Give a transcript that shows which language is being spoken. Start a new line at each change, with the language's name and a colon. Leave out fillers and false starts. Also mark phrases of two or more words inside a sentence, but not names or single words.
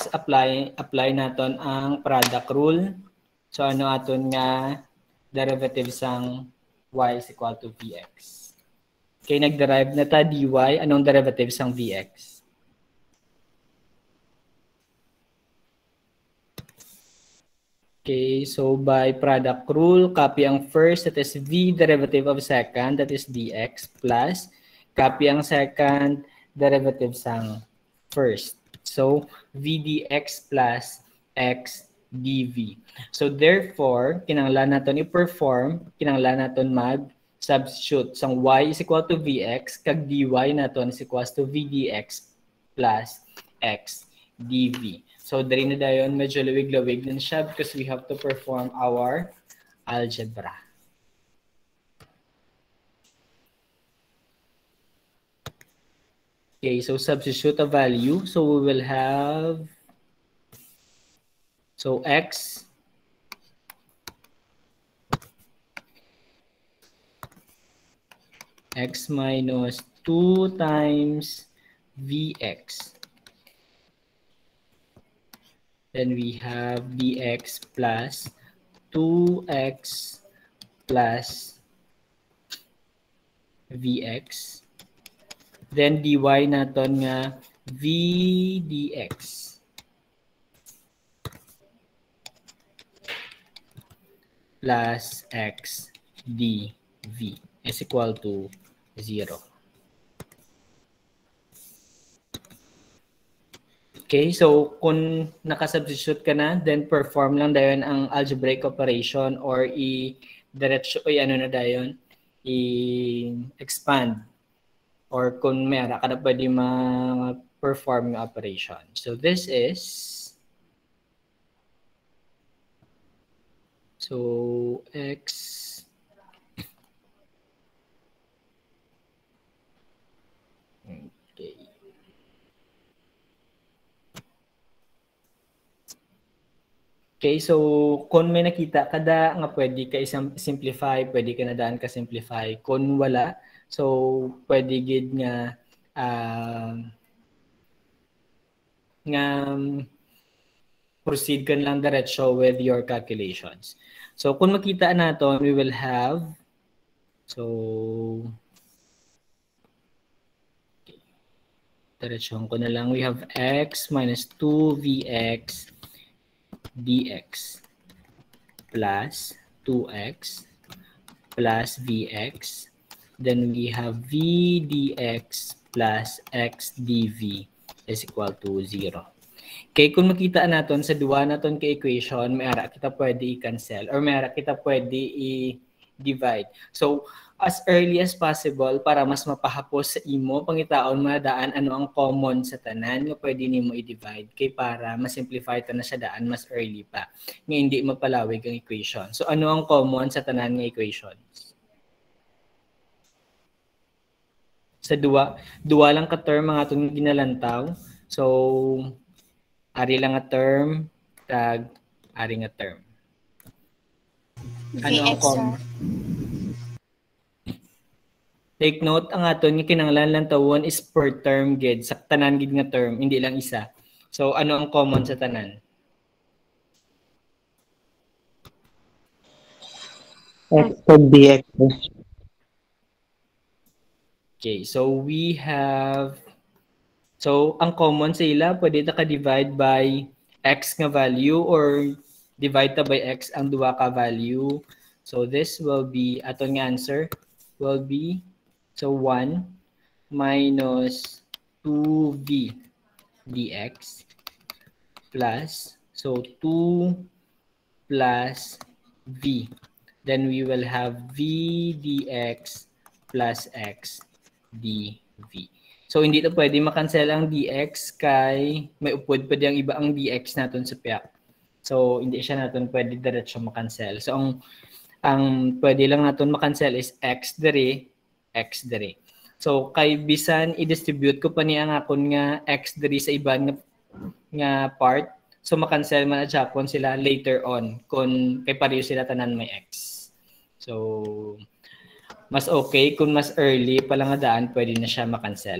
Hiligaynon: Apply naton ang product rule. So ano aton nga derivative sang
English: y is equal to Vx.
Hiligaynon: Okay, nag-derive na ta dy. Anong derivative sang Vx?
English: Okay, so by product rule, copy ang first, that is v derivative of second, that is dx, plus copy ang second derivative sang first. So, v dx plus x dv. So, therefore,
Hiligaynon: kinanglan natin i-perform, kinanglan natin mag-substitute.
English: Sang y is equal to vx, kag dy natin is equal to v dx plus x dv.
Hiligaynon: So, dari na dayon, medyo lawig-lawig din siya
English: because we have to perform our algebra. Okay, so substitute a value. So we will have, so x minus 2 times vx. Then we have dx plus 2x plus vx. Then dy naton nga v dx plus x dv is equal to 0.
Hiligaynon: Okay, so kung nakasubstitute ka na, then perform lang dayon ang
English: algebraic operation
Hiligaynon: or i-diretso, ano na dayon, i-expand.
Filipino: Or kung mayroon ka na pwede ma-perform yung operation.
English: So this is, so x okay.
Hiligaynon: Okay, so kung may nakita kada nga pwede ka simplify, pwede ka na daan ka simplify. Kung wala, so pwede gid nga proceed ka lang diretso
English: with your calculations.
Hiligaynon: So kung makita natin,
English: we will have, so
Filipino: diretsohan ko na lang,
English: we have x minus 2vx dx plus 2x plus vx. Then we have v dx plus x dv is equal to 0.
Hiligaynon: Okay, kung makita natin sa duwa natin ka equation, may ara kita pwede i-cancel or may ara kita pwede i-divide. So,
English: as early as possible
Hiligaynon: para mas mapahapos sa imo, pangitaon madaan ano ang common sa tanan nga pwede nimo i-divide kay para ma-simplify ta na sa daan mas early pa. Nga hindi mapalawig ang equation. So, ano ang common sa tanan nga equations? Sa duwa lang ka term ang atong ginalantaw. So, ari lang nga term, tag ari nga term. Ano ang common?
English: Take note,
Hiligaynon: ang aton nga kinanglan lang tawon is per term gid. Sa tanan gid nga term, hindi lang isa. So, ano ang common sa tanan?
English: X and dx.
Hiligaynon: Okay,
English: so we have,
Hiligaynon: so ang common sa ila, pwede ta ka-divide by x nga value or divide ta by x ang duwa ka value.
English: So this will be, aton nga answer will be, so 1 minus 2v dx plus, so 2 plus v. Then we will have v dx plus x dv.
Hiligaynon: So hindi to pwede makancel ang dx kay may upod pwede ang iba ang dx natin sa piak. So hindi siya natin pwede diretso makancel. So ang pwede lang natin makancel is x dire, x dire. So kay bisan i-distribute ko pa niya ang akon nga x diri sa iban nga part, so makancel man at Japon sila
English: later on
Hiligaynon: kung kay pareho sila tanan may x. So mas okay kung mas early pa lang nga daan pwede na siya makancel.